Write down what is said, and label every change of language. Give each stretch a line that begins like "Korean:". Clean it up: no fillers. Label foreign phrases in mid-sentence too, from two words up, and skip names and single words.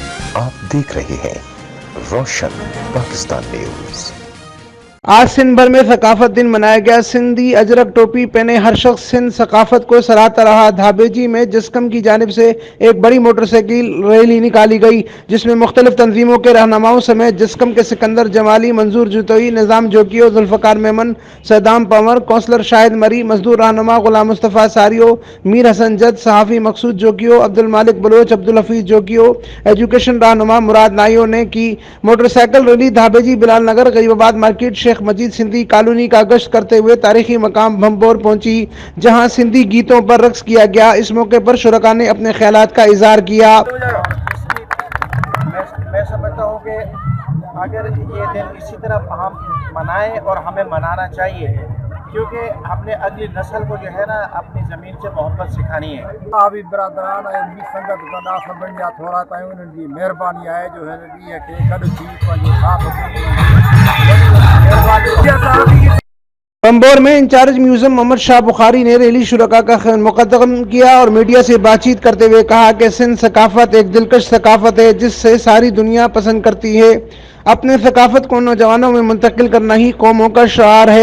Urdu: آپ دیکھ رہے ہیں روشن پاکستان نیوز. آج سندھ بھر میں ثقافت دن منایا گیا۔ سندھی اجرک ٹوپی پہنے ہر شخص سندھ ثقافت کو سراہتا رہا. دھابیجی میں جسقم کی جانب سے ایک بڑی موٹرسائیکل ریلی نکالی گئی، جس میں مختلف تنظیموں کے رہنماؤں سمیت جسقم کے سکندر جمالی، منظور جتوئی، نظام جوگیو، ذوالفقار میمن، صدام پنور، کونسلر شاہد مری، مزدور رہنما غلام مصطفیٰ ساریو، میر حسن جد، صحافی مقصود جوگیو، عبدالمالک بلوچ، عبدالحفیظ جوگیو، ایجوکیشن رہنما مراد نائیو نے کی. موٹرسائیکل ریلی دھابیجی بلال نگر غریب آباد مارکیٹ شیخ مجید سندھی کالونی کا گشت کرتے ہوئے تاریخی مقام بھنبھور پہنچی، جہاں سندھی گیتوں پر رقص کیا گیا. اس موقعے پر شرکاء نے اپنے خیالات کا اظہار کیا. میں سمجھتا ہوں کہ اگر یہ دن اسی طرح ہم منائیں اور ہمیں منانا چاہیے، کیونکہ ہم نے اگلی نسل کو جو ہے نا اپنی زمین سے محبت سکھانی ہے.
Sindhi: अभी बरदरान संगत गॾा सभिनी जा थोरा ताईं उन्हनि जी महिरबानी आहे जो हिन ॾींहं खे गॾु थी पंहिंजो साथ
Urdu: بھنبھور میں
English: incharge museum
Urdu: محمد شاہ بخاری نے ریلی شرکاء کا مقدم کیا اور میڈیا سے بات چیت کرتے ہوئے کہا کہ سندھ ثقافت ایک دلکش ثقافت ہے جس سے ساری دنیا پسند کرتی ہے. اپنے ثقافت کو نوجوانوں میں منتقل کرنا ہی قوموں کا شعار ہے.